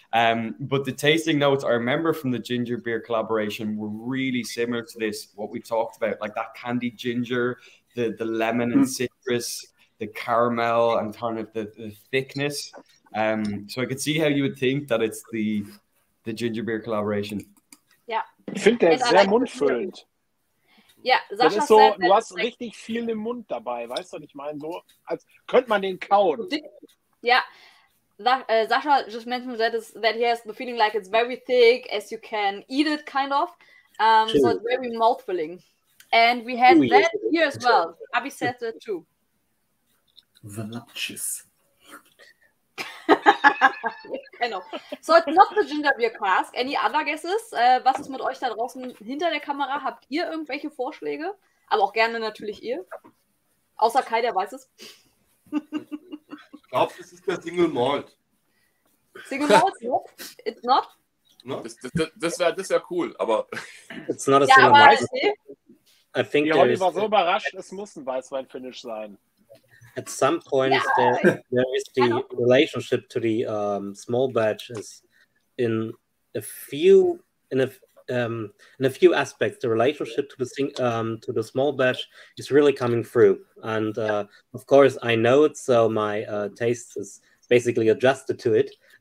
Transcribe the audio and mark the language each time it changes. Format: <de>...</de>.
<en>But the tasting notes I remember from the ginger beer collaboration were really similar to this, what we talked about, like that candied ginger, the lemon and citrus, the caramel, and kind of the thickness. So I could see how you would think that it's the ginger beer collaboration.</en> <de>Ja. Ich finde, der ist sehr mundfüllend. Ja, das ist so, du hast richtig viel im Mund dabei, weißt du, was ich meine? So, als könnte man den kauen.</de> <en>Ja, Sasha just mentioned that he has the feeling like it's very thick, as you can eat it, kind of. So it's very mouth-filling. And we had that here as well. Abby said that too. Voluptuous.</en> <de>Genau.</de> <en>So it's not the ginger beer cask. Any other guesses?</en> <de>Was ist mit euch da draußen hinter der Kamera? Habt ihr irgendwelche Vorschläge? Aber auch gerne natürlich ihr. Außer Kai, der weiß es. Ich glaube, das ist der Single Malt.</de> <en>Single Malt? No, it's not.</en> <de>No? Das wär cool, aber...</de> <en>It's not a single malt. I think</en> <de>die Holly war so überrascht, es muss ein Weißwein-Finish sein.</de> <en>At some point, there is the relationship to the small batch is in a few aspects. The relationship to the small batch is really coming through, and of course I know it, so my taste is basically adjusted to it.</en>